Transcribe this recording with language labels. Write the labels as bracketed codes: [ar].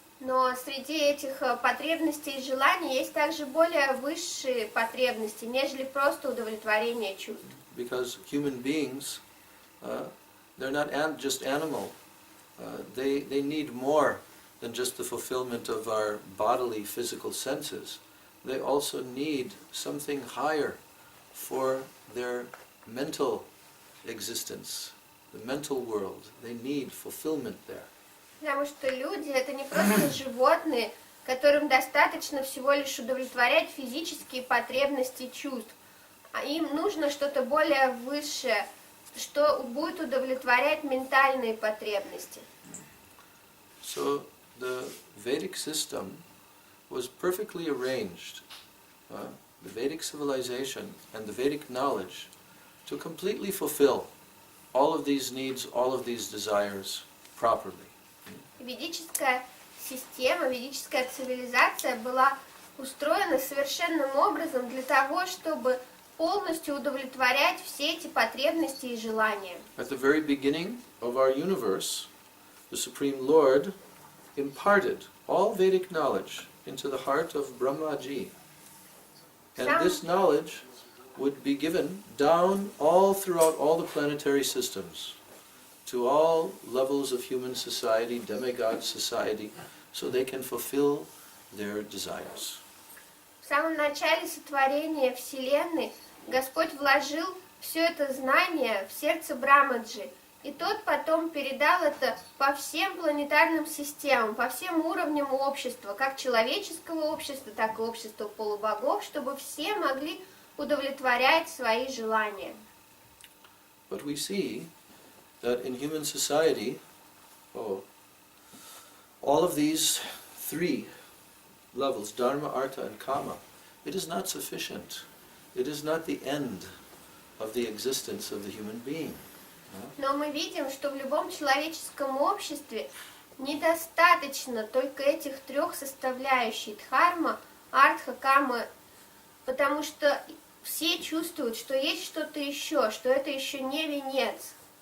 [ru] Но среди этих потребностей и желаний есть также более высшие потребности, нежели просто удовлетворение чувств. [en] Because human beings, they're not just animal they need more than just the fulfillment of our bodily, physical senses. They also need something higher for their mental existence, the mental world. They need fulfillment there. [ru] Потому что люди — это не просто животные, которым достаточно всего лишь удовлетворять физические потребности чувств. А им нужно что-то более высшее, что будет удовлетворять ментальные потребности. [en] So the Vedic system was perfectly arranged, the Vedic civilization and the Vedic knowledge, to completely fulfill all of these needs, all of these desires properly. [ru] Ведическая система, ведическая цивилизация была устроена совершенным образом для того, чтобы полностью удовлетворять все эти потребности и желания. [en] At the very beginning of our universe, the Supreme Lord imparted all Vedic knowledge into the heart of Brahmaji. And this knowledge would be given down all throughout all the planetary systems, to all levels of human society, demigod society, so they can fulfill their desires. [ru] В самом начале сотворения Вселенной Господь вложил все это знание в сердце Брамаджи, и тот потом передал это по всем планетарным системам, по всем уровням общества, как человеческого общества, так и общества полубогов, чтобы все могли удовлетворять свои желания. [en] But we see that in human society, all of these three levels, dharma, artha, and kama, it is not sufficient. It is not the end of the existence of the human being. [ru] Но мы видим, что в любом человеческом обществе недостаточно только этих трех составляющих: дхарма, артха, кама, потому что все чувствуют, что есть что-то еще, что это еще не венец.